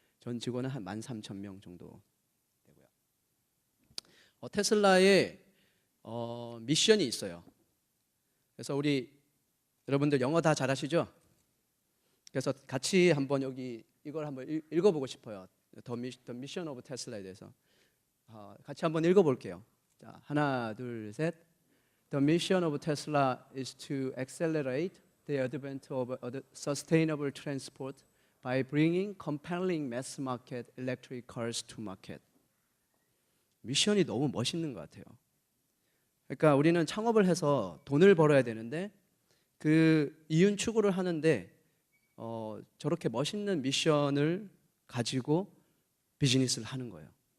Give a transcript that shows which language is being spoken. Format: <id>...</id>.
<ko>전 직원은 한 13,000명 정도 되고요. 테슬라의 미션이 있어요. 그래서 여러분들 영어 다 잘하시죠? 그래서 같이 한번 이걸 한번 읽어보고 싶어요.</ko> <en>The Mission of Tesla</en> <ko>에 대해서 같이 한번 읽어볼게요. 자, 하나, 둘, 셋.</ko> <en>The mission of Tesla is to accelerate the advent of sustainable transport by bringing compelling mass market electric cars to market.</en> <ko>미션이 너무 멋있는 것 같아요. 그러니까 우리는 창업을 해서 돈을 벌어야 되는데 이윤 추구를 하는데 저렇게 멋있는 미션을 가지고 비즈니스를 하는 거예요.</ko>